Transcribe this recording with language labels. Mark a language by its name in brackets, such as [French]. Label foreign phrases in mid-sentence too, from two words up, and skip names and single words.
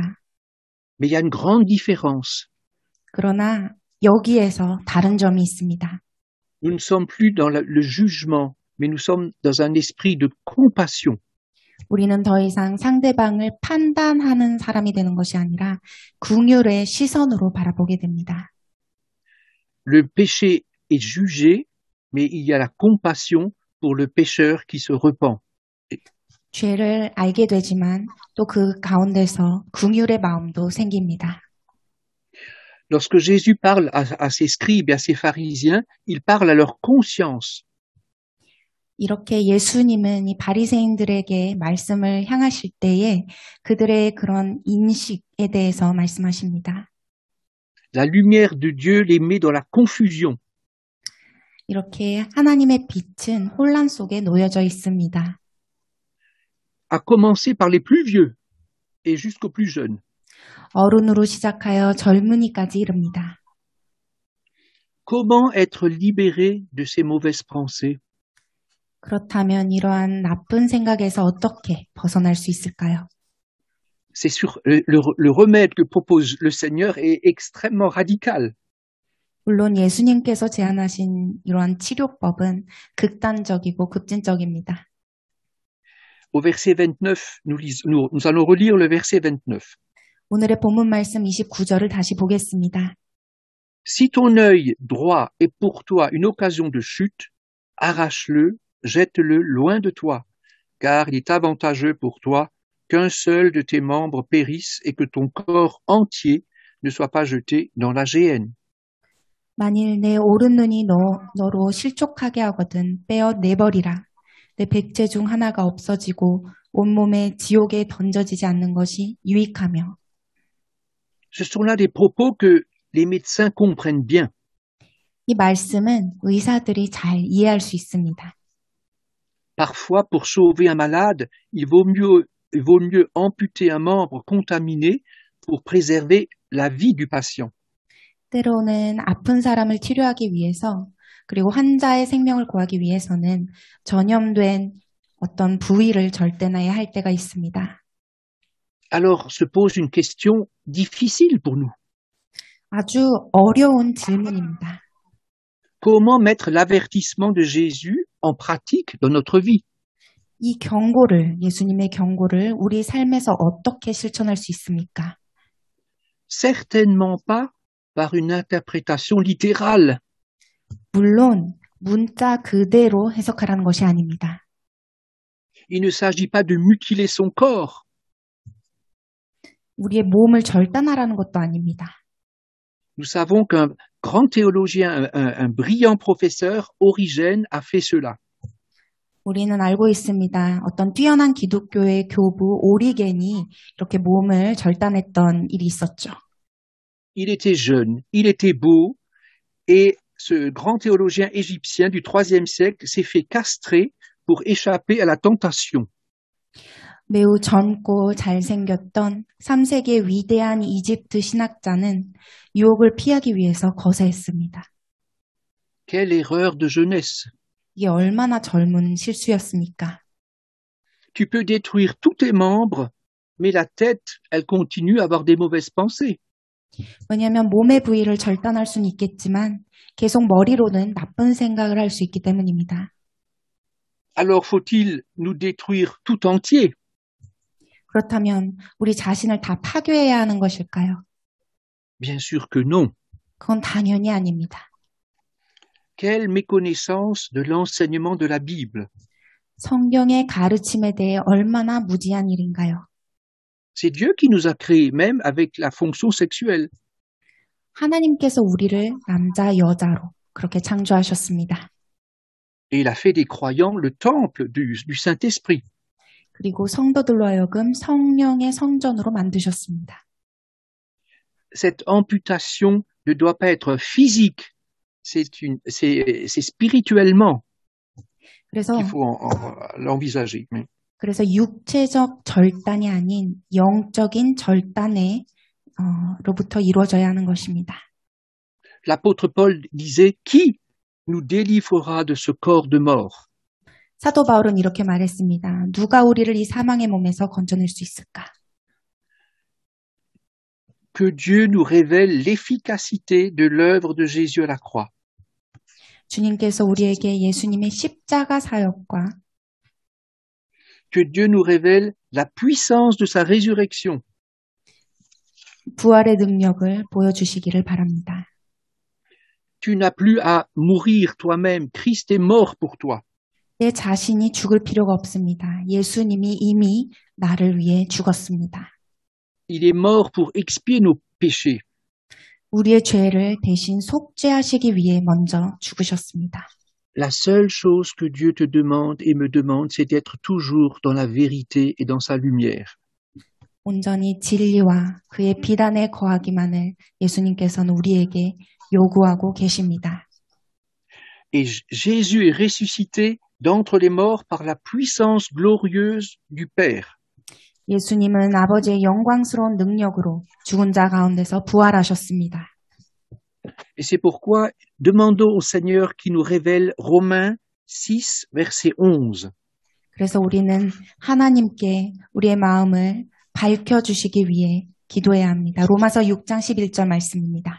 [French] Mais il y a une grande différence. [Korean] 그러나 여기에서 다른 점이 있습니다. [French] Nous ne sommes plus dans le jugement, mais nous sommes dans un esprit de compassion. [Korean] 우리는 더 이상 상대방을 판단하는 사람이 되는 것이 아니라 긍휼의 시선으로 바라보게 됩니다. [French] Le péché est jugé, mais il y a la compassion pour le pécheur qui se repent. [Korean] 죄를 알게 되지만 또 그 가운데서 긍휼의 마음도 생깁니다. [French] Lorsque Jésus parle à ses scribes et à ses pharisiens, il parle à leur conscience. [Korean] 이렇게 예수님은 이 바리새인들에게 말씀을 향하실 때에 그들의 그런 인식에 대해서 말씀하십니다. [French] La lumière de Dieu les met dans la confusion. [Korean] 이렇게 하나님의 빛은 혼란 속에 놓여져 있습니다. [French] À commencer par les plus vieux et jusqu'aux plus jeunes. [Korean] 어른으로 시작하여 젊은이까지 이릅니다. [French] Comment être libéré de ces mauvaises pensées? [Korean] 그렇다면 이러한 나쁜 생각에서 어떻게 벗어날 수 있을까요? [French] C'est sûr, le remède que propose le Seigneur est extrêmement radical. [Korean] 물론 예수님께서 제안하신 이러한 치료법은 극단적이고 급진적입니다. [French] Au verset 29, nous allons relire le verset 29. [Korean] 오늘의 본문 말씀 29절을 다시 보겠습니다. [French] Si ton œil droit est pour toi une occasion de chute, arrache-le, jette-le loin de toi, car il est avantageux pour toi qu'un seul de tes membres périsse et que ton corps entier ne soit pas jeté dans la géhenne. [Korean] 만일 내 오른 눈이 너로 실족하게 하거든 빼어 내버리라. 내 백제 중 하나가 없어지고 온몸에 지옥에 던져지지 않는 것이 유익하며. [French] Ce sont là des propos que les médecins comprennent bien. [Korean] 이 말씀은 의사들이 잘 이해할 수 있습니다. [French] Parfois, pour sauver un malade, il vaut mieux amputer un membre contaminé pour préserver la vie du patient. [Korean] 때로는 아픈 사람을 치료하기 위해서 그리고 환자의 생명을 구하기 위해서는 전염된 어떤 부위를 절대나야 할 때가 있습니다. [French] Alors se pose une question difficile pour nous. [Korean] 아주 어려운 질문입니다. [French] Comment mettre l'avertissement de Jésus en pratique dans notre vie? [Korean] 이 경고를, 예수님의 경고를 우리 삶에서 어떻게 실천할 수 있습니까? [French] Certainement pas par une interprétation littérale. [Korean] 물론 문자 그대로 해석하라는 것이 아닙니다. [French] Il ne s'agit pas de mutiler son corps. [Korean] 우리의 몸을 절단하라는 것도 아닙니다. [French] Nous savons qu'un grand théologien, un brillant professeur, Origène, a fait cela. [Korean] 우리는 알고 있습니다. 어떤 뛰어난 기독교의 교부 오리겐이 이렇게 몸을 절단했던 일이 있었죠. [French] Il était jeune, il était beau, et ce grand théologien égyptien du IIIe siècle s'est fait castrer pour échapper à la tentation. [Korean] 매우 젊고 잘생겼던 3세기의 위대한 이집트 신학자는 유혹을 피하기 위해서 거세했습니다. [French] Quelle erreur de jeunesse! [Korean] 이게 얼마나 젊은 실수였습니까? [French] Tu peux détruire tous tes membres, mais la tête, elle continue à avoir des mauvaises pensées. [Korean] 왜냐하면 몸의 부위를 절단할 수는 있겠지만 계속 머리로는 나쁜 생각을 할 수 있기 때문입니다. [French] Alors faut-il nous détruire tout entier? [Korean] 그렇다면 우리 자신을 다 파괴해야 하는 것일까요? [French] Bien sûr que non. [Korean] 그건 당연히 아닙니다. [French] Quelle méconnaissance de l'enseignement de la Bible. [Korean] 성경의 가르침에 대해 얼마나 무지한 일인가요? [French] C'est Dieu qui nous a créés, même avec la fonction sexuelle. [Korean] 하나님께서 우리를 남자, 여자로 그렇게 창조하셨습니다. [French] Et il a fait des croyants le temple du Saint-Esprit. [Korean] 그리고 성도들로 하여금 성령의 성전으로 만드셨습니다. [French] Cette amputation ne doit pas être physique, c'est spirituellement [Korean] 그래서 [French] qu'il faut l'envisager. [Korean] 그래서 육체적 절단이 아닌 영적인 절단에 로부터 이루어져야 하는 것입니다. [French] L'apôtre Paul disait, qui nous délivrera de ce corps de mort? [Korean] 사도 바울은 이렇게 말했습니다. 누가 우리를 이 사망의 몸에서 건져낼 수 있을까? [French] Que Dieu nous révèle l'efficacité de l'œuvre de Jésus à la croix. [Korean] 주님께서 우리에게 예수님의 십자가 사역과 [French] Que Dieu nous révèle la puissance de sa résurrection. [Korean] 부활의 능력을 보여주시기를 바랍니다. [French] Tu n'as plus à mourir toi-même. Christ est mort pour toi. [Korean] 내 자신이 죽을 필요가 없습니다. 예수님이 이미 나를 위해 죽었습니다. [French] Il est mort pour expier nos péchés. [Korean] 우리의 죄를 대신 속죄하시기 위해 먼저 죽으셨습니다. [French] La seule chose que Dieu te demande et me demande, c'est d'être toujours dans la vérité et dans sa lumière. [Korean] 온전히 진리와 그의 비단에 거하기만을 예수님께서는 우리에게 요구하고 계십니다. [French] Et Jésus est ressuscité d'entre les morts par la puissance glorieuse du Père. [Korean] 예수님은 아버지의 영광스러운 능력으로 죽은 자 가운데서 부활하셨습니다. [French] Et c'est pourquoi demandons au Seigneur qui nous révèle Romains 6, verset 11. [Korean] 그래서 우리는 하나님께 우리의 마음을 밝혀주시기 위해 기도해야 합니다. 로마서 6장 11절 말씀입니다.